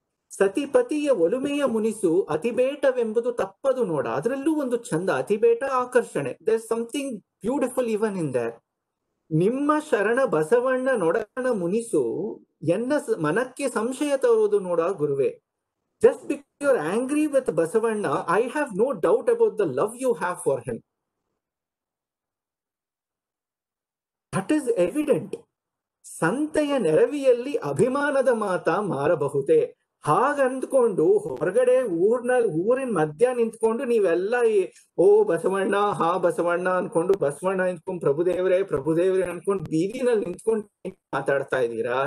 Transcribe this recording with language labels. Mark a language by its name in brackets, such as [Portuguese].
[Kannada] ಸತಿಪತಿಯ ಒಲುಮೆಯ ಮುನಿಸು ಅತಿಬೇಟವೆಂಬುದು ತಪ್ಪದು ನೋಡ, ಅದರಲ್ಲೂ ಒಂದು ಚಂದ, ಅತಿಬೇಟ ಆಕರ್ಷಣೆ. [English] There something beautiful even in there. [Kannada] ನಿಮ್ಮ ಶರಣ ಬಸವಣ್ಣ ನೊಡಣ ಮುನಿಸು ಎನ್ನ ಮನಕ್ಕೆ ಸಂಶಯ ತರುವುದು ನೋಡ ಗುರುವೆ. [English] Just because you're angry with Basavanna, I have no doubt about the love you have for him. That is evident. [Kannada] ಸಂತೆಯ ನೆರವಿಯಲ್ಲಿ ಅಭಿಮಾನದ ಮಾತ ಮಾರಬಹುದೇ. ಹಾಗಂದ್ಕೊಂಡು ಹೊರಗಡೆ ಊರಿನ ಮಧ್ಯ ನಿಂತ್ಕೊಂಡು ನೀವೆಲ್ಲ ಓ ಬಸವಣ್ಣ ಹಾ ಬಸವಣ್ಣ ಅನ್ಕೊಂಡು ಬಸವಣ್ಣ ನಿಂತ್ಕೊಂಡು ಪ್ರಭುದೇವರೇ ಅನ್ಕೊಂಡು ಬೀದಿನಲ್ಲಿ ನಿಂತ್ಕೊಂಡು ಮಾತಾಡ್ತಾ ಇದ್ದೀರಾ.